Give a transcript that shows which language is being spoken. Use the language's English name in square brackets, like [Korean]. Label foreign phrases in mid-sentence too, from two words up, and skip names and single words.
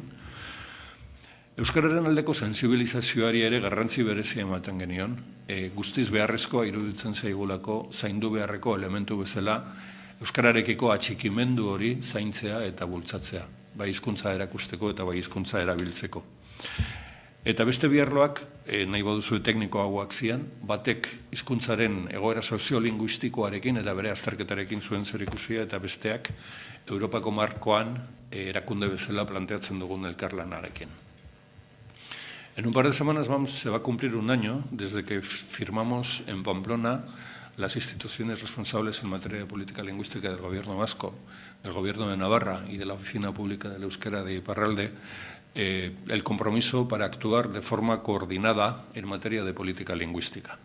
[Basque] Euskararen aldeko sensibilizazioari ere garrantzi berezia ematen genion, guztiz beharrezkoa iruditzen zaigulako zaindu beharreko elementu bezala euskararekiko atxikimendu hori zaintzea eta bultzatzea, bai hizkuntza erakusteko eta bai hizkuntza erabiltzeko. Eta beste bi arloak, nahi baduzu teknikoagoak zian, batek hizkuntzaren egoera soziolinguistikoarekin eta bere azterketarekin zuen zerikusia eta besteak Europako markoan erakunde bezala planteatzen dugun elkarlanarekin. [Spanish] En un par de semanas se va a cumplir un año desde que firmamos en Pamplona las instituciones responsables en materia de política lingüística del Gobierno vasco, del Gobierno de Navarra y de la Oficina Pública del Euskera de Iparralde, el compromiso para actuar de forma coordinada en materia de política lingüística.